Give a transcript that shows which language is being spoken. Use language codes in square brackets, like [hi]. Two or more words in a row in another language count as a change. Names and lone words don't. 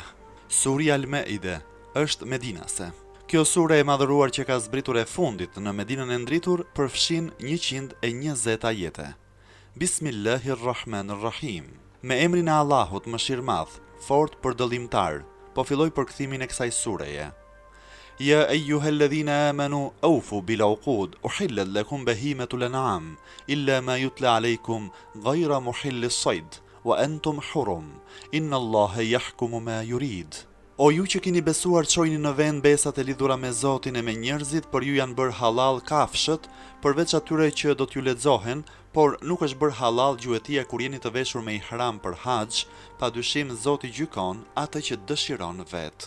[sq] Surja Al-Maide është medinase. Kjo sure e madhëruar që ka zbritur e fundit në Medinën e ndritur përfshin 120 ajete. Bismillahirrahmanirrahim. Me emrin e Allahut mëshirmadh, fort përdëllimtar, po filloj përkthimin e kësaj sureje. [ar] يا أيها الذين آمنوا أوفوا بالعقود أحلت لكم بهيمة الأنعام إلا ما يتلى عليكم غير محلي الصيد وأنتم حرم إن الله يحكم ما يريد. [sq] O ju që keni besuar, çojini në vend besat e lidhura me Zotin e me njerëzit, për ju janë bërë halal kafshët, përveç atyre që do t'ju lexohen, por nuk është bërë halal gjuetia kur jeni të veshur me ihram për haxh, padyshim Zoti gjykon atë që dëshiron vet.